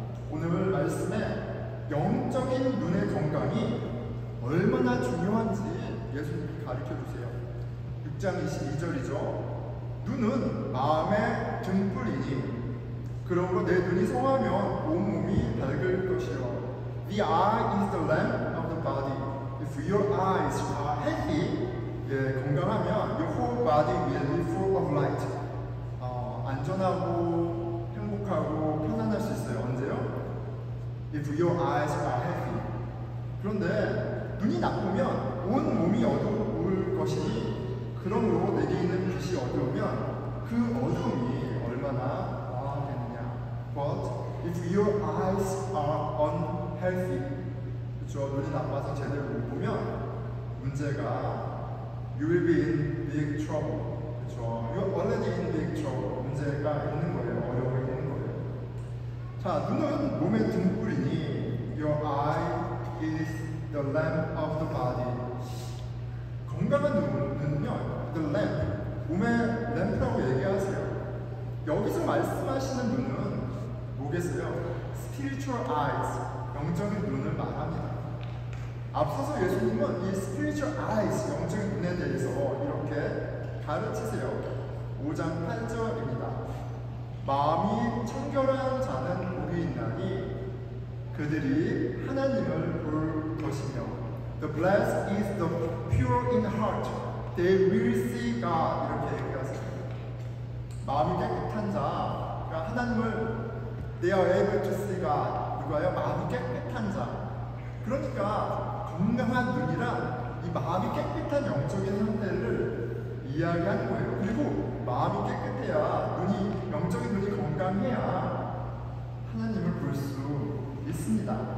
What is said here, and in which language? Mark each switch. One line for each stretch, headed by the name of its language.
Korean: 오늘 말씀에 영적인 눈의 건강이 얼마나 중요한지 예수님이 가르쳐 주세요. 6장 22절이죠. 눈은 마음의 등불이니 그러므로 내 눈이 성하면 온몸이 밝을 것이요
English: The eye is the lamp of the body. If your eyes are healthy, 건강하면 your whole body will be full of light.
Korean: 안전하고 행복하고 편안할 수 있어요. 언제요?
English: If your eyes are healthy.
Korean: 그런데 눈이 나쁘면 온 몸이 어두울 것이니 그러므로 내게 있는 빛이 어두우면 그 어두움이 얼마나 강하겠느냐.
English: But if your eyes are unhealthy, 그렇죠?
Korean: 눈이 나빠서 제대로 못 보면 문제가 you will be in big trouble. 그렇죠?
English: You are already in big trouble.
Korean: 문제가 있는 거예요. 어려움이 있는 거예요.
English: 자, 눈은 몸의 등불이니 your eye is the lamp of the body.
Korean: 건강한 눈은요, the lamp, 몸의 램프라고 얘기하세요. 여기서 말씀하시는 눈은 뭐겠어요? spiritual eyes, 영적인 눈을 말합니다. 앞서서 예수님은 이 spiritual eyes, 영적인 눈에 대해서 이렇게 가르치세요. 5장 8절입니다. 마음이 청결한 자는 복이 있나니 그들이 하나님을 볼 것이며 The blessed is the pure in heart, they will see God. 이렇게 얘기하세요.
English: 마음이 깨끗한 자가 하나님을 They are able to see God.
Korean: 누가요? 마음이 깨끗한 자. 그러니까 건강한 눈이란 이 마음이 깨끗한 영적인 상태를 이야기하는 거예요. 그리고 마음이 깨끗해야 눈이, 영적인 눈이 건강해야 하나님을 볼 수 있습니다.